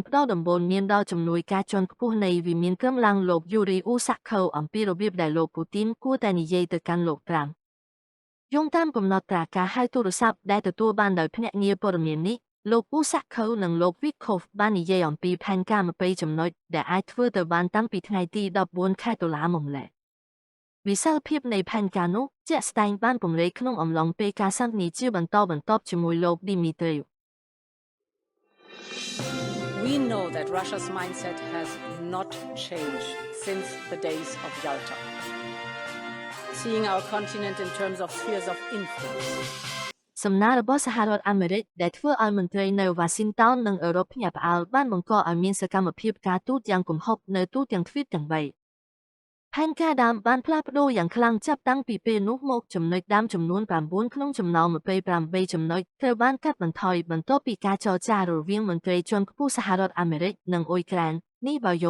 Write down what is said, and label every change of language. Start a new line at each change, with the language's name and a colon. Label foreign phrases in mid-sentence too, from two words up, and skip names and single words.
Khmer: ផ្ដល់ដំបូន្មានដល់ជំនួយការជាន់ខ្ពស់នៃវិមានក្រមឡាំងលោក Yuri Usakov អំពីរបៀបដែលលោកពូទីនគួរតែនិយាយទៅកាន់លោកត្រាំយោងតាមកំណត់ត្រាការហៅទូរស័ព្ទដែលទទួលបានដោយភ្នាក់ងារព័ត៌មាននេះលោក Usakov និងលោក Witkoff បាននិយាយអំពីផែនការ20ចំណុចដែលអាចធ្វើទៅបានតាំងពីថ្ងៃទី14ខែតុលាមកម្ល៉េះវិសាលភាពនៃផែនការនោះជាក់ស្ដែងបានពង្រីកក្នុងអំឡុងពេលការសន្ទនាជាបន្តបន្ទាប់ជាមួយលោក Dmitriev
English: We know that Russia's mindset has not changed since the days of Yalta. Seeing our continent in terms of spheres of influence,
Khmer: សំណារបស់សហរដ្ឋអាមេរិកដែលធ្វើឲ្យមន្ត្រីនៅវ៉ាស៊ីនតោននិងអឺរ៉ុបភ្ញាក់ផ្អើលបានបង្កឲ្យមានសកម្មភាពការទូតយ៉ាងគំហុកនៅទូទាំងទ្វីបទាំង3 ផែនការដើមបានផ្លាស់ប្ដូរយ៉ាងខ្លាំងចាប់តាំងពីពេលនោះមកចំណុចដើមចំនួន9ក្នុងចំណោម28ចំណុចត្រូវបានកាត់បន្ថយបន្ទាប់ពីការចរចារវាងមន្ត្រីជាន់ខ្ពស់សហរដ្ឋអាមេរិកនិងអ៊ុយក្រែននេះបើយោង